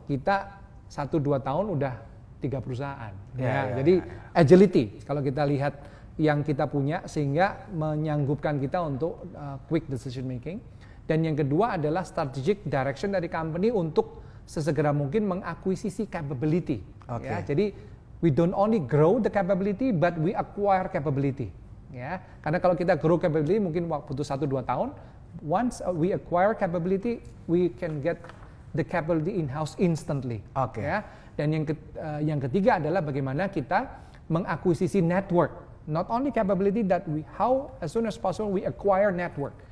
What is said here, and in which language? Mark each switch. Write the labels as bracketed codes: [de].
[id] Kita 1-2 tahun udah 3 perusahaan. Jadi agility kalau kita lihat yang kita punya sehingga menyanggupkan kita untuk [en] quick decision making. [id] Dan yang kedua adalah [en] strategic direction [id] dari company untuk sesegera mungkin mengakuisisi capability. Ya, jadi [en] we don't only grow the capability but we acquire capability. [id] Ya, karena kalau kita grow capability mungkin butuh 1-2 tahun. [en] Once we acquire capability, we can get the capability in-house instantly. [id] Ya. Dan yang ketiga adalah bagaimana kita mengakuisisi network. [en] Not only capability that how as soon as possible we acquire network.